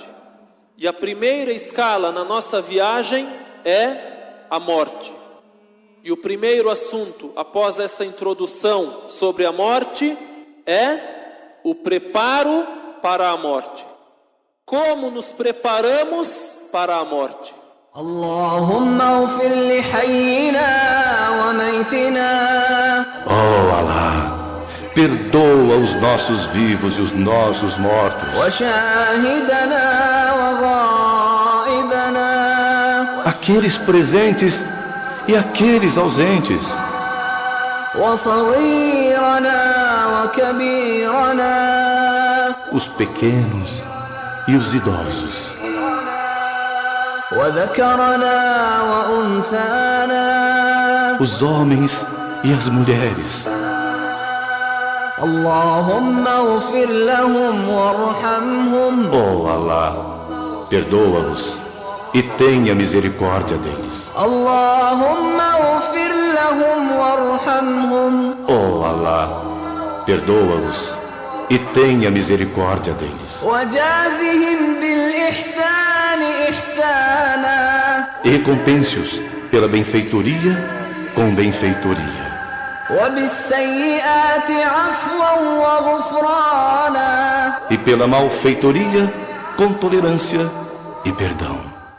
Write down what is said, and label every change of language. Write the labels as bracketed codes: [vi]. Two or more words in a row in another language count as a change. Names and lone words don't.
[pt] E a primeira escala na nossa viagem é a morte. E o primeiro assunto, após essa introdução sobre a morte, é o preparo para a morte. Como nos preparamos para a morte? [ar] اللهم اغفر لحينا وميتنا. [pt] Oh Allah, perdoa os nossos vivos e os nossos mortos, [ar] وشاهدنا وغائبنا [pt] aqueles presentes e aqueles ausentes, [ar] وصغيرنا وكبيرنا [pt] os pequenos e os idosos, [ar] وذكرنا وأنثانا [pt] os homens e as mulheres. [ar] اللهم اغفر لهم وارحمهم [pt] Oh Allah, perdoa-os e tenha misericórdia deles. [ar] اللهم اغفر لهم وارحمهم [pt] Oh Allah, perdoa-os e tenha misericórdia deles. [ar] وجازهم بالإحسان إحسانا [pt] E recompense-os pela benfeitoria com benfeitoria, [ar] وبالسيئات عفوا وغفرانا [pt] e pela malfeitoria com tolerância e perdão.